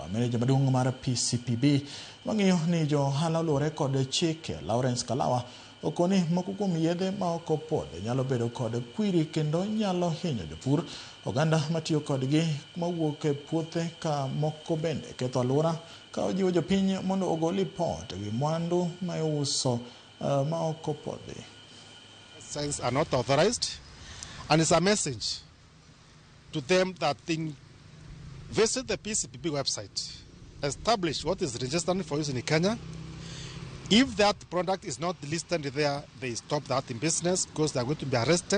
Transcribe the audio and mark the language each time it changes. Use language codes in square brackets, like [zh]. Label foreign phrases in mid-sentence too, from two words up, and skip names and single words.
[luo] Meneja maduong' mar PCPB mang'iyo ni jo ohala luwore kod chike Lawrence Kalawa okoni moko kuom yedhe ma ok opodhi nyalo bedo kod kwiri kendo nyalo hinyo jopur. Oganda matiyo kodgi mawuok e puothe ka moko bende ketho alwora ka ojiwo jopiny mondo ogol lipot ewi mwandu ma iuso ma ok opodhi. [en] Signs are not authorized, and it's a message to them that they visit the PCPB website, establish what is registered for use in Kenya. If that product is not listed there, they stop that in business because they are going to be arrested.